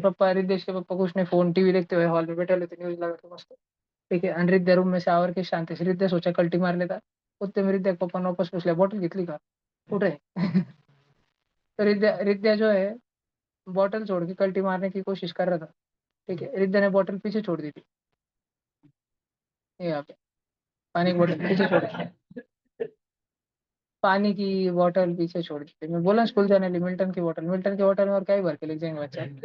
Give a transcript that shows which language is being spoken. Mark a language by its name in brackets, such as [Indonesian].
[Hindi] पप्पा रिद्धेश के पप्पा कुछ नहीं, फोन टीवी देखते हुए हॉल में बैठे हुए थे, न्यूज लगा के मस्त। [Marathi] ठीक आहे। [Hindi] आणि रिद्ध्या रूम में से आवर के शांत रिद्ध्या सोचा कल्टी मार लेता। उत्ते में [Marathi] रिद्ध्या पप्पा वापस पूछल्या बॉटल घेतली का, कुठे आहे? [Hindi] तो रिद्ध्या जो है बॉटल छोड़ के कल्टी मारने की कोशिश कर रहा था। ठीक है। रिद्ध्या ने बॉटल पीछे छोड़ दी थी, ये यहाँ पे पानी की बोतल पीछे छोड़ दी, पानी की बोतल पीछे छोड़ दी थी। मैं बोला स्कूल जाने लिए मिल्टन की बोतल में और क्या ही भर के ले जाएंगे बच्चा।